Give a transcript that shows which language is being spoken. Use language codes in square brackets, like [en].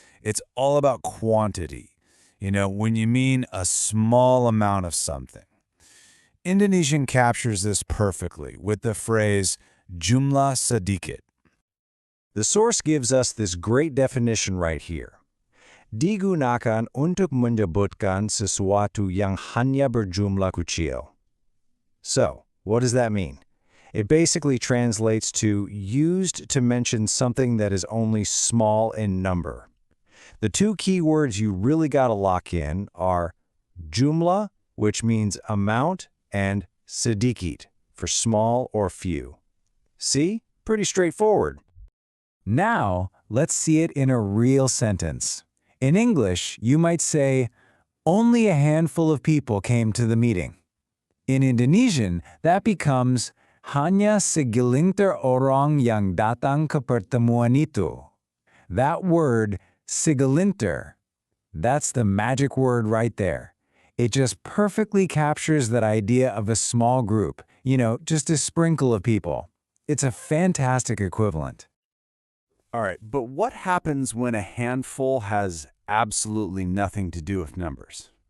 [en] It's all about quantity. When you mean a small amount of something. Indonesian captures this perfectly with the phrase [id] jumlah sedikit. [en] The source gives us this great definition right here. [id] Digunakan untuk menyebutkan sesuatu yang hanya berjumlah kecil. [en] So, what does that mean? It basically translates to used to mention something that is only small in number. The two key words you really gotta lock in are jumlah, which means amount, and sedikit, for small or few. See? Pretty straightforward. Now, let's see it in a real sentence. In English, you might say, only a handful of people came to the meeting. In Indonesian, that becomes, [id] hanya segelintir orang yang datang ke pertemuan itu. [en] That word, segelintir, that's the magic word right there. It just perfectly captures that idea of a small group, just a sprinkle of people. It's a fantastic equivalent. All right, but what happens when a handful has absolutely nothing to do with numbers?